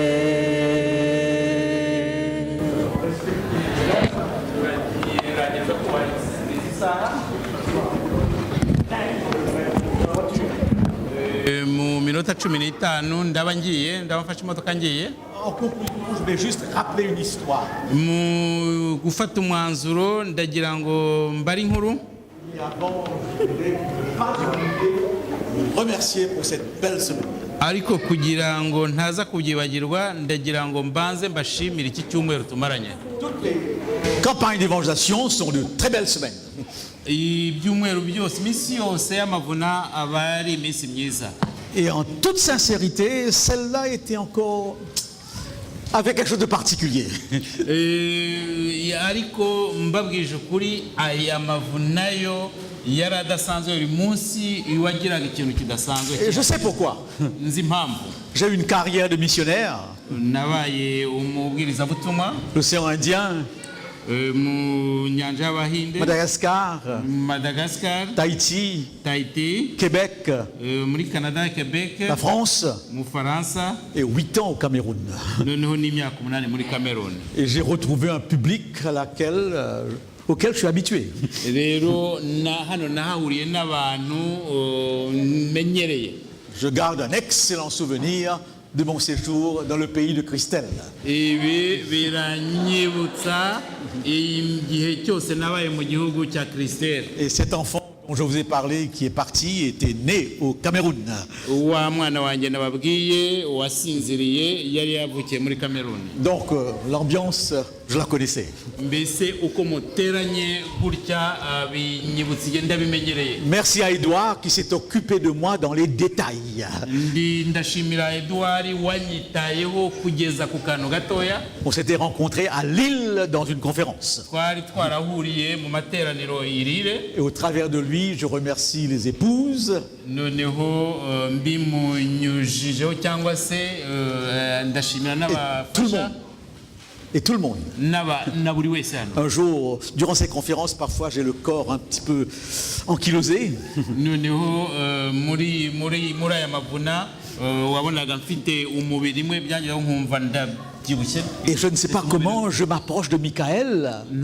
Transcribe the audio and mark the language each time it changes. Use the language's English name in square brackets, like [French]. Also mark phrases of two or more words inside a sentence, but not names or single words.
[Kinyarwanda] Mu minota 15 ndaba ngiye ndabafashe imodoka ngiye. [French] En conclusion, je vais juste rappeler une histoire. [Kinyarwanda] Mu gufata umwanzuro ndagira ngo mbari inkuru. [French] Et avant, je voudrais pas vous remercier pour cette belle semaine. [Kinyarwanda] Ariko kugira ngo ntaza kubyibagirwa ndagira ngo mbanze mbashimire iki cyumweru tumaranye. [French] Toutes les campagnes d'évangélisation sont de très belles semaines. [Kinyarwanda] Ibyumweru byose iminsi yose y'amavuna aba ari iminsi myiza. [French] Et en toute sincérité, celle-là était encore avec quelque chose de particulier. [Kinyarwanda] Ariko mbabwije ukuri aya mavuna yo yari adasanzwe buri munsi wagiraga ikintu kidasanzwe. [French] Et je sais pourquoi. [Kinyarwanda] Nzi impamvu. [French] J'ai eu une carrière de missionnaire. [Kinyarwanda] Nabaye umubwirizabutumwa. [French] L'océan Indien. [Kinyarwanda] Mu nyanja y'Abahinde. [French] Madagascar. Tahiti. Québec. [Kinyarwanda] Muri Canada, Québec. [French] La France. [Kinyarwanda] Mu Faransa. [French] Et 8 ans au Cameroun. [Kinyarwanda] Noneho n'imyaka 8 muri Cameroun. [French] Et j'ai retrouvé un public auquel je suis habitué. [Kinyarwanda] Rero hano nahahuriye n'abantu menyereye. [French] Je garde un excellent souvenir de mon séjour dans le pays de Christelle. [Kinyarwanda] Ibi biranyibutsa igihe cyose nabaye mu gihugu cya Christelle. [French] Et cet enfant dont je vous ai parlé qui est parti était né au Cameroun. [Kinyarwanda] Wa mwana wanjye nababwiye wasinziriye yari yavukiye muri Cameroun. [French] Donc l'ambiance je la connaissais. [Kinyarwanda] mbese uko muteranye gutya binyibutsa igihe ndabimenyereye. [French] Merci à Édouard qui s'est occupé de moi dans les détails. [Kinyarwanda] Ndashimira Edouard wanyitayeho kugeza ku kantu gatoya. [French] On s'était rencontrés à Lille dans une conférence. [Kinyarwanda] Twari twarahuriye mu materaniro irire. [French] Et au travers de lui, je remercie les épouses. [Kinyarwanda] Noneho mbimunyujijeho cyangwa se ndashimira n'abafasha. [French] Et tout le monde. Un jour, durant ces conférences, parfois j'ai le corps un petit peu ankylosé. Et je ne sais pas comment je m'approche de Michael.